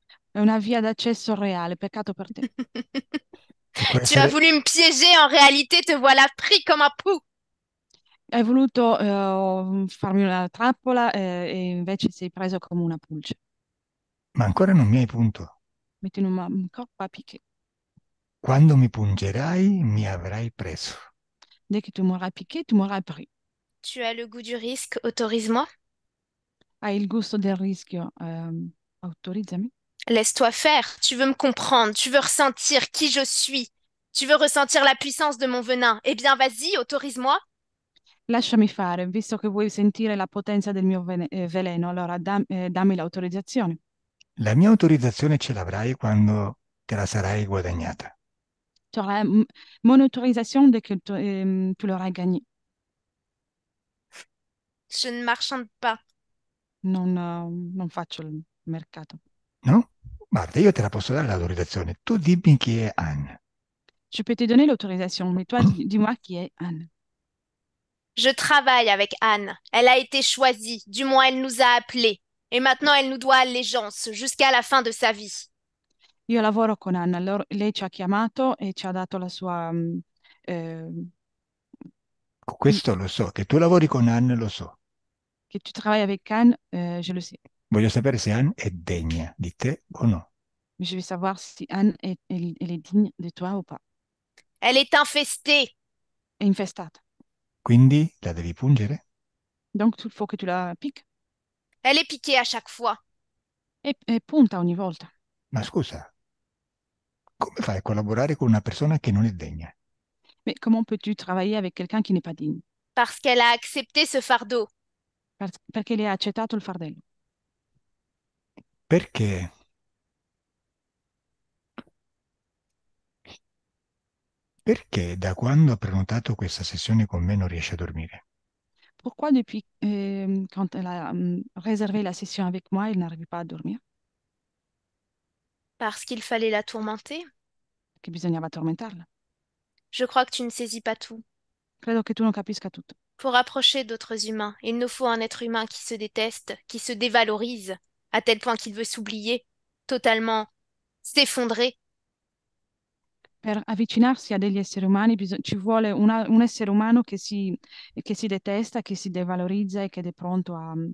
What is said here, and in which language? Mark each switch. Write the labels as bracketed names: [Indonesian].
[Italian] È una via d'accesso reale, peccato per te. Se può [French] Tu as [Italian] essere... [French] voulu me piéger, en réalité, te voilà pris comme un pou. [Italian] Hai voluto farmi una trappola e invece sei preso come una pulce. Ma ancora non mi hai punto. [French] Mais tu ne m'as encore pas piqué. [Italian] Quando mi pungerai, mi avrai preso. [French] Dès que tu m'auras piqué, tu m'auras pris. Tu as le goût du risque, autorise-moi. [Italian] Hai il gusto del rischio, autorizzami. [French] Laisse-toi faire. Tu veux me comprendre, tu veux ressentir qui je suis. Tu veux ressentir la puissance de mon venin. Eh bien, vas-y, autorise-moi. [Italian] Lasciami fare, visto che vuoi sentire la potenza del mio veleno, allora dammi l'autorizzazione. La mia autorizzazione ce l'avrai quando te la sarai guadagnata. [French] Tu auras mon autorisation dès que tu l'auras gagné. Je ne marchande pas. [Italian] Non faccio il mercato. No? Guarda, io te la posso dare l'autorizzazione. Tu dimmi chi è Anne. [French] Je peux te donner l'autorisation, mais toi, dis-moi qui est Anne. Je travaille avec Anne. Elle a été choisie, du moins elle nous a appelés. Et maintenant elle nous doit allégeance jusqu'à la fin de sa vie. [Italian] Io lavoro con Anne, lei ci ha chiamato e ci ha dato la sua... eh, Questo lo so, che tu lavori con Anne lo so. [French] che tu travailles avec Anne, je le sais. [Italian] Voglio sapere se Anne è degna di te o no. [French] Mais je veux savoir si Anne elle est digne de toi ou pas. Elle est infestée. [Italian] È infestata. Quindi la devi pungere? [French] Donc, il faut que tu la piques Elle est piquée à chaque fois. [Italian] e punta ogni volta. Ma scusa, come fai a collaborare con una persona che non è degna? [French] Mais comment peux-tu travailler avec quelqu'un qui n'est pas digne? Parce qu'elle a accepté ce fardeau. [Italian] Perché lei ha accettato il fardello. Perché? Perché da quando ha prenotato questa sessione con me non riesce a dormire? [French] Pourquoi depuis quand elle a réservé la session avec moi, elle n'arrive pas a dormir? Parce qu'il fallait la tourmenter. [Italian] Che bisognava tormentarla. [French] Je crois que tu ne saisis pas tout. [Italian] Credo che tu non capisca tutto. [French] Pour approcher d'autres humains, il nous faut un être humain qui se déteste, qui se dévalorise, à tel point qu'il veut s'oublier, totalement s'effondrer. [Italian] Per avvicinarsi a degli esseri umani ci vuole un essere umano che si detesta, che si devalorizza e che è pronto a